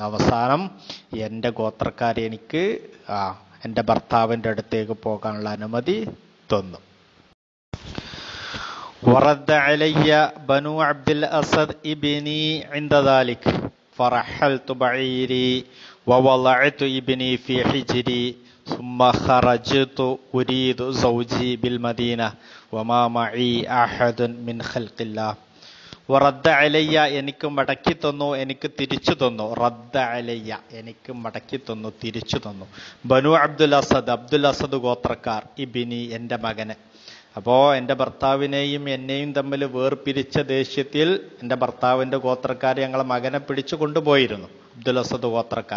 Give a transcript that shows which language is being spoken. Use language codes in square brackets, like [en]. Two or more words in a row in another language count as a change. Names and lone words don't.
[ml] അവസാനം എൻ്റെ ഗോത്രക്കാരെ എനിക്ക് എൻ്റെ ഭർത്താവിൻ്റെ അടുത്തേക്ക് പോകാനുള്ള അനുമതി തന്നു. [ar] وردّ عليّ بنو عبد الأسد ابني عند ذلك فرحلت بعيري ووضعت ابني في حجري ثم خرجت أريد زوجي بالمدينة وما معي أحد من خلق الله. ردّ عليّ, [ml] എനിക്ക് മടക്കി തന്നു, എനിക്ക് തിരിച്ചു തന്നു. [ar] ردّ عليّ, [ml] എനിക്ക് മടക്കി തന്നു, തിരിച്ചു തന്നു. ബനു അബ്ദുൽ അസദ് ഗോത്രക്കാർ. ഇബ്നി, എൻ്റെ മകനെ. അപ്പോൾ എൻ്റെ ഭർത്താവിനെയും എന്നെയും തമ്മിൽ വേർപിരിച്ച ദേഷ്യത്തിൽ എൻ്റെ ഭർത്താവിൻ്റെ ഗോത്രക്കാർ ഞങ്ങളെ മകനെ പിടിച്ചു കൊണ്ടുപോയിരുന്നു, അബ്ദുൽ അസദ് ഗോത്രക്കാർ.